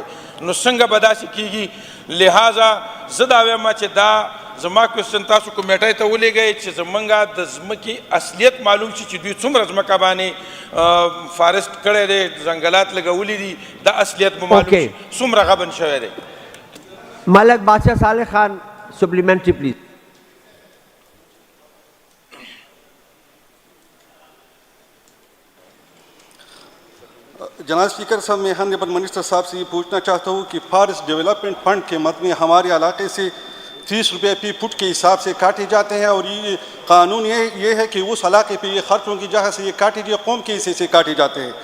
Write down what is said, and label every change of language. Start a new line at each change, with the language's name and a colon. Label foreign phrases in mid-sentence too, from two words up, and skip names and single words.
Pashto: نو څنګه به داسې کېږي؟ لہٰذا زه دا وایم چې دا زما کوشچن تاسو کمیټۍ ته ولېږئ چې زمونږ د ځمکې اصلیت معلوم شي چې دوی څومره ځمکه باندې فارسټ کړی دی, ځنګلات لګولي دي, دا اصلیت به معلوم شي څومره غبن شوی دی.
English: ملک بادشاہ صالح خان supplementary please.
Urdu: جناب اسپیکر صاحب, میں
English: honourable minister
Urdu: صاحب سے یہ پوچھنا چاہتا ہوں کہ
English: forest development fund
Urdu: کے مد میں ہمارے علاقے سے 30 روپے فی فٹ کے حساب سے کاٹے جاتے ہیں, اور یہ قانون یہ ہے کہ اس علاقے پہ یہ خرچ ہوں گی جہاں سے یہ کاٹے گئے قوم کے حصے سے کاٹے جاتے ہیں.